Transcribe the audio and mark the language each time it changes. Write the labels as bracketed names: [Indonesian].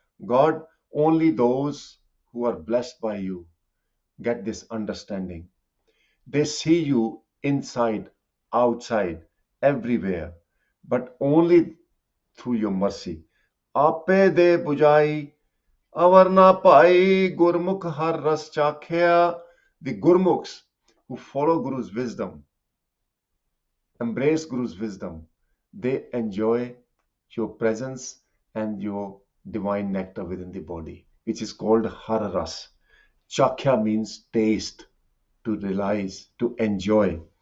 [English] God, only those who are blessed by you get this understanding. They see you inside, outside, everywhere, but only through your mercy. [Punjabi] ਆਪੇ ਦੇ 부ਜਾਈ ਅਵਰ ਨਾ ਭਾਈ, ਗੁਰਮੁਖ ਹਰ ਰਸ ਚਾਖਿਆ. [English] The Gurmukhs who follow Guru's wisdom, embrace Guru's wisdom, they enjoy your presence and your divine nectar within the body, which is called Har Ras. Chakhya means taste, to realize, to enjoy.